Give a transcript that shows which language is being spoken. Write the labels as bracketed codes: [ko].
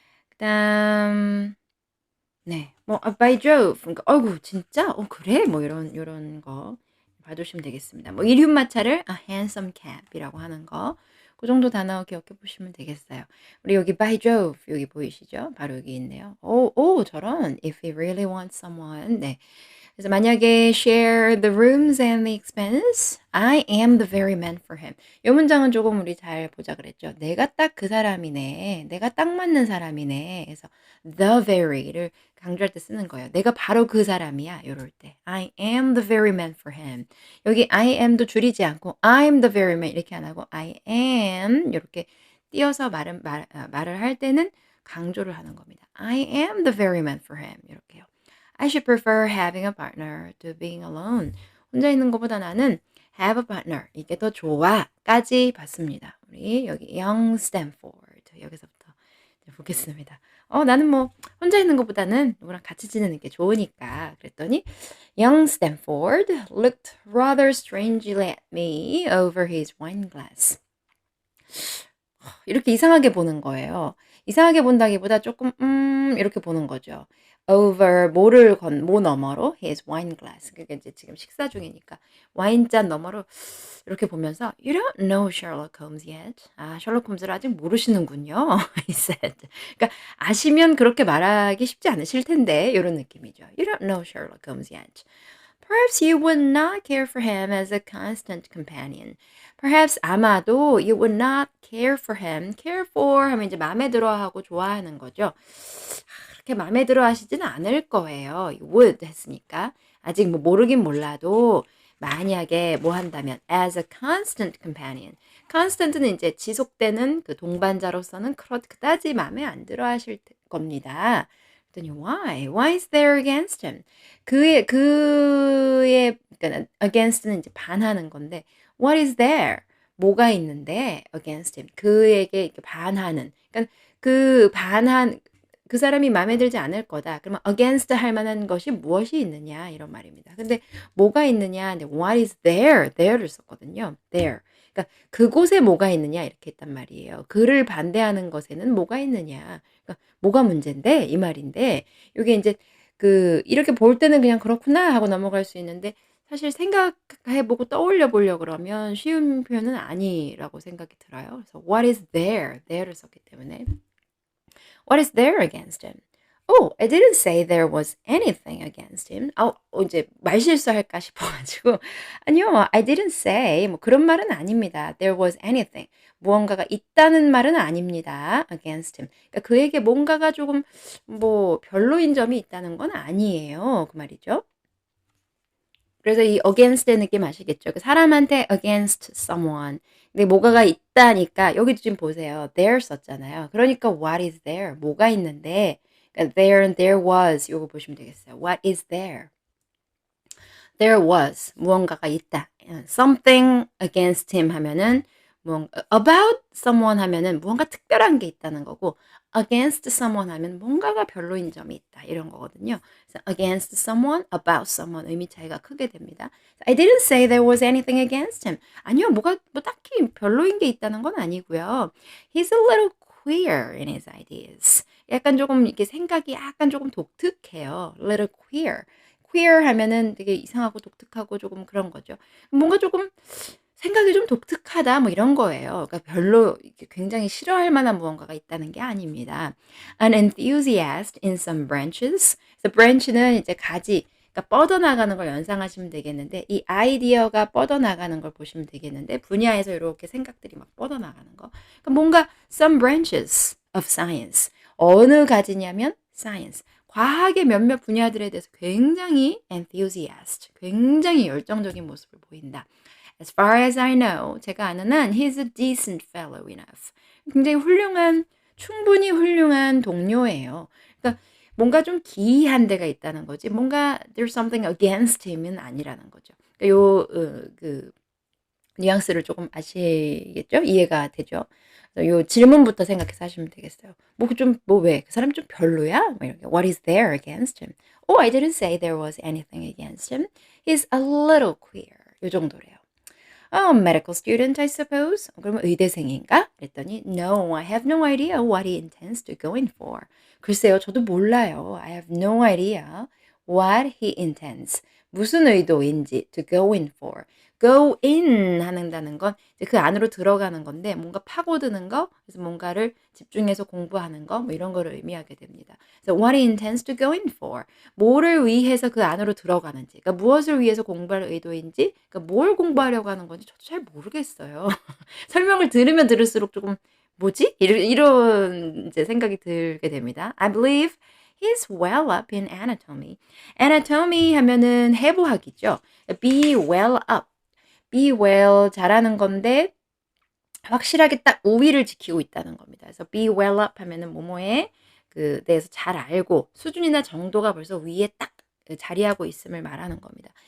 [ko] 그다음 네. 뭐 [en] by Jove [ko] 그러니까 "어이구 진짜? 그래?" 뭐 요런 거 봐 주시면 되겠습니다. 뭐 이륜마차를 [en] a hansom cab [ko] 이라고 하는 거 그 정도 단어 기억해 보시면 되겠어요. 우리 여기 [en] by Jove [ko] 여기 보이시죠? 바로 여기 있네요. 오 저런 [en] if he really wants someone. [ko] 네. 그래서 만약에 [en] share the rooms and the expense, I am the very man for him. [ko] 이 문장은 조금 우리 잘 보자 그랬죠. 내가 딱 그 사람이네. 내가 딱 맞는 사람이네. 그래서 the very를 강조할 때 쓰는 거예요. 내가 바로 그 사람이야. 요럴 때. [en] I am the very man for him. [ko] 여기 I am도 줄이지 않고 [en] I'm the very man [ko] 이렇게 안 하고 I am 요렇게 띄어서 말을 할 때는 강조를 하는 겁니다. [en] I am the very man for him. [ko] 요렇게요. [en] I should prefer having a partner to being alone. [ko] 혼자 있는 것보다 나는 [en] have a partner. [ko] 이게 더 좋아.까지 봤습니다. 우리 여기 young Stanford 여기서부터 이제 보겠습니다. 나는 뭐 혼자 있는 것보다는 누구랑 같이 지내는 게 좋으니까 그랬더니 [en] young Stanford looked rather strangely at me over his wine glass. [ko] 이렇게 이상하게 보는 거예요. 이상하게 본다기보다 조금 이렇게 보는 거죠. [en] over [ko] 뭐 너머로 [en] his wine glass. [ko] 그게 이제 지금 식사 중이니까 와인잔 너머로 이렇게 보면서 [en] "You don't know Sherlock Holmes yet." [ko] "아 셜록 홈즈를 아직 모르시는군요." [en] he said. [ko] 그러니까 아시면 그렇게 말하기 쉽지 않으실 텐데 요런 느낌이죠. [en] "You don't know Sherlock Holmes yet. Perhaps you would not care for him as a constant companion." Perhaps [ko] 아마도 [en] you would not care for him. [ko] care for 하면 이제 마음에 들어하고 좋아하는 거죠. 그렇게 마음에 들어 하시지는 않을 거예요. would 했으니까. 아직 뭐 모르긴 몰라도 만약에 뭐 한다면 [en] as a constant companion. [ko] constant는 이제 지속되는 그 동반자로서는 그다지 마음에 안 들어 하실 겁니다. 그랬더니 why? [en] Why is there against him? [ko] 그의 그러니까 against는 이제 반하는 건데 [en] what is there? [ko] 뭐가 있는데 [en] against him [ko] 그에게 이렇게 반하는 그러니까 그 사람이 마음에 들지 않을 거다. 그러면 against 할 만한 것이 무엇이 있느냐 이런 말입니다. 근데 뭐가 있느냐 근데 [en] what is there? [ko] there를 썼거든요. [en] there. [ko] 그러니까 그곳에 뭐가 있느냐 이렇게 했단 말이에요. 그를 반대하는 것에는 뭐가 있느냐. 그러니까 뭐가 문제인데 이 말인데 요게 인제 이렇게 볼 때는 그냥 '그렇구나.' 하고 넘어갈 수 있는데 사실 생각해 보고 떠올려 보려 그러면 쉬운 표현은 아니라고 생각이 들어요. [en] 그래서 what is there? [ko] there를 썼기 때문에 [en] what is there against him? Oh, I didn't say there was anything against him. [ko] 이제 말실수할까 싶어 가지고 아니요. [en] I didn't say [ko] 뭐 그런 말은 아닙니다. [en] There was anything. [ko] 무언가가 있다는 말은 아닙니다. [en] against him. [ko] 그러니까 그에게 뭔가가 조금 뭐 별로인 점이 있다는 건 아니에요. 그 말이죠. 그래서 이 against의 느낌 아시겠죠? 그 사람한테 [en] against someone. [ko] 근데 뭐가가 있다니까 여기도 지금 보세요. there 썼잖아요. 그러니까 [en] what is there? [ko] 뭐가 있는데 그러니까 [en] there and there was [ko] 요거 보시면 되겠어요. [en] What is there? [ko] There was 무언가가 있다. [en] Something against him [ko] 하면은 [en] about someone [ko] 하면은 무언가 특별한 게 있다는 거고 [en] against someone [ko] 하면 뭔가가 별로인 점이 있다 이런 거거든요. 그래서 [en] against someone, about someone [ko] 의미 차이가 크게 됩니다. [en] I didn't say there was anything against him. [ko] 아니요, 뭐 딱히 별로인 게 있다는 건 아니고요. [en] He's a little queer in his ideas. [ko] 약간 조금 이렇게 생각이 약간 조금 독특해요. [en] Little queer. [ko] queer 하면은 되게 이상하고 독특하고 조금 그런 거죠. 뭔가 조금 생각이 좀 독특하다 뭐 이런 거예요. 그러니까 별로 이렇게 굉장히 싫어할 만한 무언가가 있다는 게 아닙니다. [en] An enthusiast in some branches. [ko] 그래서 branch는 이제 가지, 그러니까 뻗어나가는 걸 연상하시면 되겠는데 이 아이디어가 뻗어나가는 걸 보시면 되겠는데 분야에서 이렇게 생각들이 막 뻗어나가는 거. 그러니까 뭔가 [en] some branches of science. [ko] 어느 가지냐면 science. 과학의 몇몇 분야들에 대해서 굉장히 enthusiast, 굉장히 열정적인 모습을 보인다. [en] As far as I know, [ko] 제가 아는 한 [en] he's a decent fellow enough. [ko] 굉장히 충분히 훌륭한 동료예요. 그러니까 뭔가 좀 기이한 데가 있다는 거지. 뭔가 [en] there's something against him [ko] 은 아니라는 거죠. 그러니까 그 뉘앙스를 조금 아시겠죠? 이해가 되죠? 요 질문부터 생각해서 하시면 되겠어요. 왜? 그 사람 좀 별로야? 뭐 이렇게. [en] What is there against him? Oh, I didn't say there was anything against him. He's a little queer. [ko] 요 정도래요. [en] Medical student, I suppose. [ko] 그러면 의대생인가? 그랬더니 [en] No, I have no idea what he intends to go in for. [ko] 글쎄요, 저도 몰라요. [en] I have no idea what he intends. [ko] 무슨 의도인지 [en] to go in for. [ko] go in 한다는 건 이제 그 안으로 들어가는 건데 뭔가 파고드는 거, 그래서 뭔가를 집중해서 공부하는 거, 뭐 이런 거를 의미하게 됩니다. 그래서 [en] what he intends to go in for. [ko] 뭐를 위해서 그 안으로 들어가는지, 그러니까 무엇을 위해서 공부할 의도인지, 그러니까 뭘 공부하려고 하는 건지 저도 잘 모르겠어요. 설명을 들으면 들을수록 조금 뭐지? 이런 이제 생각이 들게 됩니다. [en] I believe he's well up in anatomy. [ko] anatomy 하면은 해부학이죠. [en] be well up. [ko] be well 잘하는 건데 확실하게 딱 우위를 지키고 있다는 겁니다. 그래서 [en] be well up [ko] 하면은 뭐뭐에 그 대해서 잘 알고 수준이나 정도가 벌써 위에 딱 자리하고 있음을 말하는 겁니다.